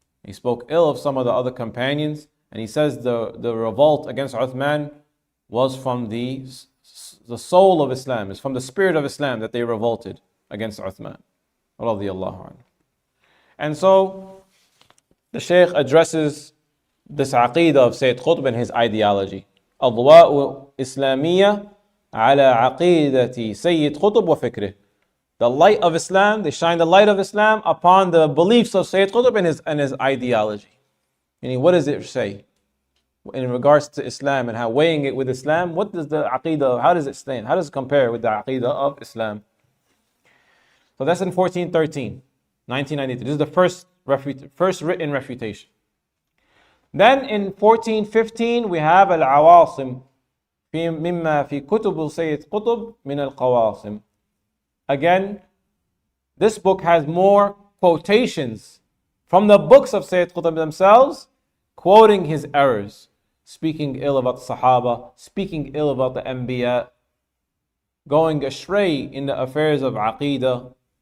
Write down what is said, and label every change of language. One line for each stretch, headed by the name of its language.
English: He spoke ill of some of the other companions, and he says the revolt against Uthman was from the soul of Islam, it's from the spirit of Islam that they revolted against Uthman radiallahu anhu. And so the Shaykh addresses this aqeedah of Sayyid Qutb and his ideology.
Arabic: أضواء إسلامية على عقيدة سيد قطب وفكره.
English: The light of Islam, they shine the light of Islam upon the beliefs of Sayyid Qutb and his ideology. Meaning, what does it say in regards to Islam and how weighing it with Islam? What does the aqeedah, how does it stand? How does it compare with the aqeedah of Islam? So that's in 1413, 1993. This is the first written refutation. Then in 1415 we have
Arabic: al-Awasim مما في كتب سيد قطب من القواصم.
English: Again, this book has more quotations from the books of Sayyid Qutb themselves, quoting his errors, speaking ill about the Sahaba, speaking ill about the Anbiya, going astray in the affairs of Aqeedah.